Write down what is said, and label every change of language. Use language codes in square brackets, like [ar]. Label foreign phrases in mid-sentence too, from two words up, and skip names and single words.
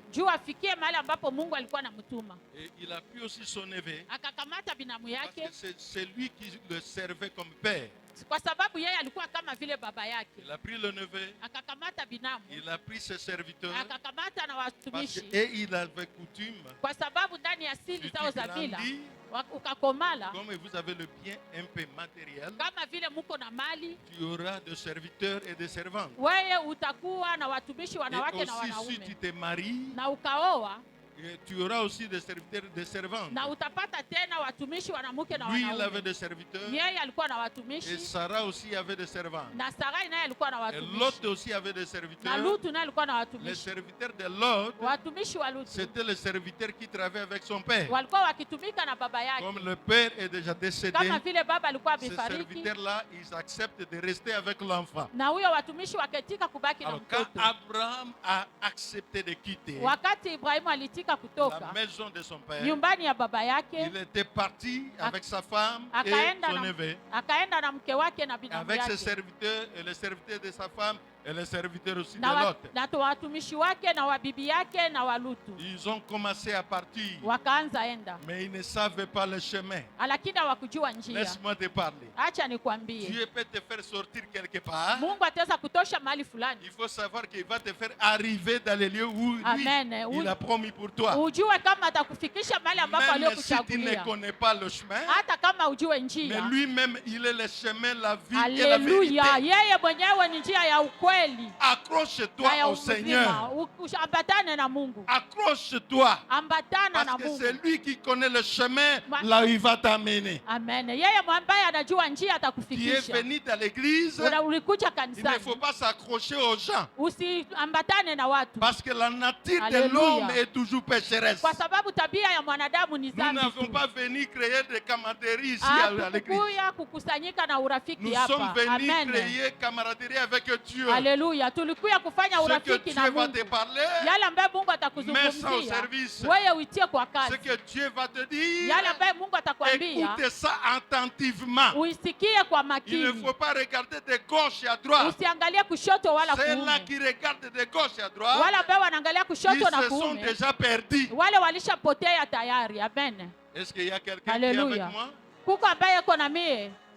[sw] juu afikie mahali ambapo Mungu alikuwa anamtuma. [fr] Et il a pris aussi son neveu, [sw] Akakamata binamu [fr] parce [sw] yake [fr] que c'est lui qui le servait comme père. [sw] kwa sababu yeye alikuwa kama vile baba yake. [fr] Il a pris le neveu, [sw] Akakamata binamu, [fr] il a pris ses serviteurs, [sw] akakamata na [fr] parce que, [sw] watumishi, [fr] et il avait coutume, [sw] kwa sababu ndani ya [fr] si [sw] asili [fr] tu [sw] zao za mila [fr] grandis, [sw] ukakomala, [fr] comme vous avez le bien un peu matériel, [sw] kama vile muko na mali, [fr] tu auras des serviteurs et des servantes. [sw] wewe utakuwa na watumishi [fr] Et [sw] wanawake na [fr] aussi, si [sw] wanaume, [fr] tu te maries, [sw] na ukaoa [fr] tu auras aussi des serviteurs et des servantes. [sw] na utapata tena watumishi wanamke na [fr] Lui, il avait [sw] wanaume. [fr] des serviteurs, [sw] Yeye alikuwa na [fr] et [sw] watumishi, [fr] Sarah aussi avait des servantes. [sw] na Sarai naye alikuwa na [fr] Et [sw] watumishi, [fr] Lot aussi avait des [sw] na [fr] serviteurs. [sw] Lutu naye alikuwa na [fr] Les [sw] watumishi. [fr] serviteurs de Lot, [sw] Watumishi wa Lutu [fr] c'était les serviteurs qui travaillaient avec son père. [sw] walikuwa wakitumika na baba [fr] Comme [sw] yake, [fr] le père est déjà décédé, [sw] kama vile baba alikuwa [fr] ces [sw] amefariki, [fr] serviteurs-là, ils acceptent de rester avec l'enfant. [sw] na huyo watumishi waketika kubaki na [fr] Alors, quand [sw] mtoto. [fr] Abraham a accepté de quitter, [sw] Wakati Ibrahimu alitika alipotaka [fr] la [sw] kutoka [fr] maison de son père, [sw] nyumbani ya baba [fr] il [sw] yake, [fr] était parti avec sa femme et [sw] akaenda [fr] son [sw] na, [fr] neveu, [sw] akaenda na mke wake na binamu [fr] avec ses [sw] yake [fr] serviteurs et les serviteurs de sa femme et les serviteurs aussi de [sw] na [fr] Lot. [sw] watumishi wake na wabibi yake na Walutu. [fr] Ils ont commencé à partir, [sw] Wakaanza enda, [fr] mais ils ne savaient pas le chemin. [sw] lakini hawakujua njia. [fr] Laisse-moi te parler. [sw] Acha nikwambie, [fr] Dieu peut te faire sortir quelque part. [sw] Mungu ataweza kutosha mahali fulani. [fr] Il faut savoir qu'il va te faire arriver dans les lieux où lui, Amen. il a promis pour toi. [sw] Ujue kama atakufikisha mahali ambapo [fr] Même si tu ne [sw] aliyokuchagulia, [fr] connais pas le chemin, [sw] hata kama ujue [fr] mais [sw] njia. [fr] lui-même, il est le chemin, la vie et la Haleluya, vérité. [sw] yeye mwenyewe ni njia ya ukweli na [fr] Accroche-toi [sw] ya [fr] au Seigneur. [sw] uzima. Ambatane na Mungu, [fr] Accroche-toi. [sw] ambatana na [fr] Parce que [sw] Mungu. [fr] c'est lui qui connaît le chemin, là où il va t'amener. Amen. [sw] Yeye ambaye anajua njia [fr] Tu es [sw] atakufikisha. [fr] venu dans l'église, [sw] Ulikuja [fr] il ne faut [sw] kanisani, [fr] pas s'accrocher aux gens. [sw] usiambatane na watu, [fr] Parce que la nature de Alléluia. l'homme est toujours pécheresse. [sw] kwa sababu tabia ya mwanadamu ni [fr] Nous [sw] dhambi [fr] n'avons [sw] tu. [fr] pas venu créer des camaraderies ici à l'église. [sw] Hatukukuya kukusanyika na urafiki [fr] Nous sommes [sw] hapa. [fr] venus Amen. créer camaraderie avec Dieu. [sw] Haleluya, tulikuya kufanya [fr] Ce que [sw] urafiki na [fr] Dieu va [sw] Mungu. [fr] te parler, [sw] Yale ambaye Mungu [fr] mets ça au [sw] atakuzungumzia [fr] service. [sw] wewe uitie kwa [fr] Ce [sw] kazi. [fr] que Dieu va te dire, [sw] Yale ambaye Mungu atakwambia [fr] écoutez ça attentivement. [sw] uisikie kwa [fr] Il ne [sw] makini, [fr] faut pas regarder de gauche et à droite. [sw] usiangalie kushoto wala [fr] Ceux-là [sw] kuume. [fr] qui regardent de gauche et à droite, [sw] Wale ambao wanaangalia [fr] ils [sw] kushoto na [fr] se sont [sw] kuume, [fr] déjà perdus. [sw] wale walishapotea tayari. Amen. [fr] Est-ce qu'il y a quelqu'un qui est Haleluya. avec moi? [sw] Kuko ambaye yuko na mie.